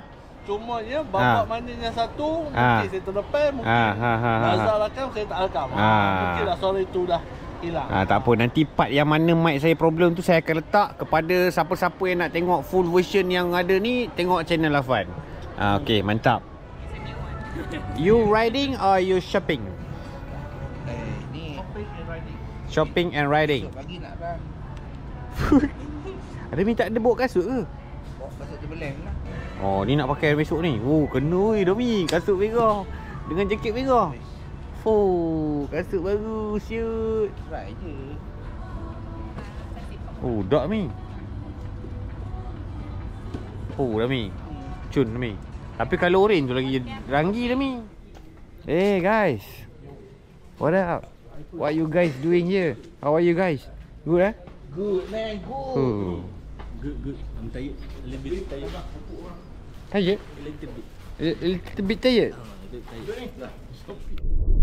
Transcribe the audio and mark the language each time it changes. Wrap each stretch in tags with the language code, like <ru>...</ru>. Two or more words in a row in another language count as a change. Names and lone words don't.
<ms>Cuma ya bapak mana yang satu mungkin saya terdepan, mungkin Nazar rakam saya tak rakam. Mungkinlah suara itu dah hilang. Tak apa, nanti part yang mana mic saya problem tu saya akan letak kepada siapa-siapa yang nak tengok</ms> <en>full version</en> <ms>yang ada ni, tengok channel Afan. Okay, mantap.</ms> <en>You riding or you shopping? Shopping and riding.</en> <ms>Pagi nak run. Ada minta ada bawa kasut ke? Bawa kasut terbeleng lah. Oh, ni nak pakai besok ni. Oh, kena weh Domi. Kasut merah dengan jaket merah. Kasut baru, shoot. Try je. Oh, dak mi. Dah mi. Cun mi. Tapi kalau orange tu lagi ranggi dah mi.</ms> <en>Hey guys. What up? What you guys doing here? How are you guys? Good eh? Good man, good. Good. I'm tired. A little bit tired. Tired? A little bit. A little bit tired? A little bit tired.</en>